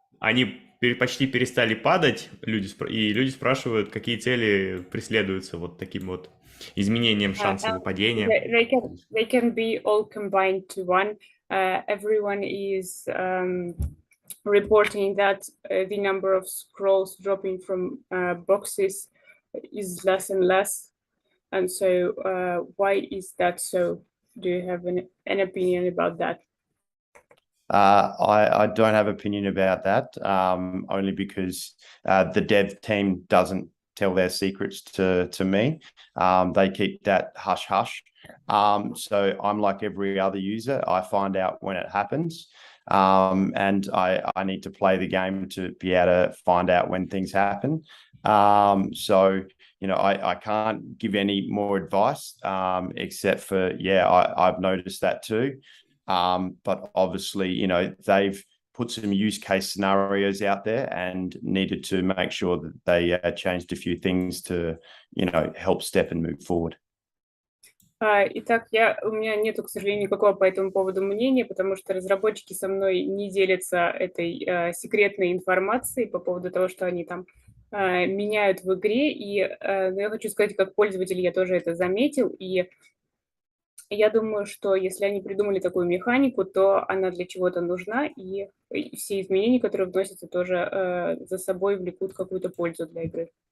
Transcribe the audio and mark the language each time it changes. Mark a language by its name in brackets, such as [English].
[Russian] Они почти перестали падать, и люди спрашивают, какие цели преследуются вот таким вот изменением шансов падения. [English] They can be all combined to one. Everyone is reporting that the number of scrolls dropping from boxes is less and less. And so why is that so? Do you have an opinion about that? I don't have opinion about that, only because the dev team doesn't tell their secrets to me. They keep that hush hush. So I'm like every other user. I find out when it happens, and I need to play the game to be able to find out when things happen. So I can't give any more advice, except for I've noticed that too. But obviously, they've put some use case scenarios out there and needed to make sure that they changed a few things to, help STEPN move forward. [Russian] Итак, у меня нету, к сожалению, никакого по этому поводу мнения, потому что разработчики со мной не делятся этой секретной информацией по поводу того, что они там меняют в игре. Но я хочу сказать, как пользователь я тоже это заметил, и я думаю, что если они придумали такую механику, то она для чего-то нужна, и все изменения, которые вносятся, тоже за собой влекут какую-то пользу для игры.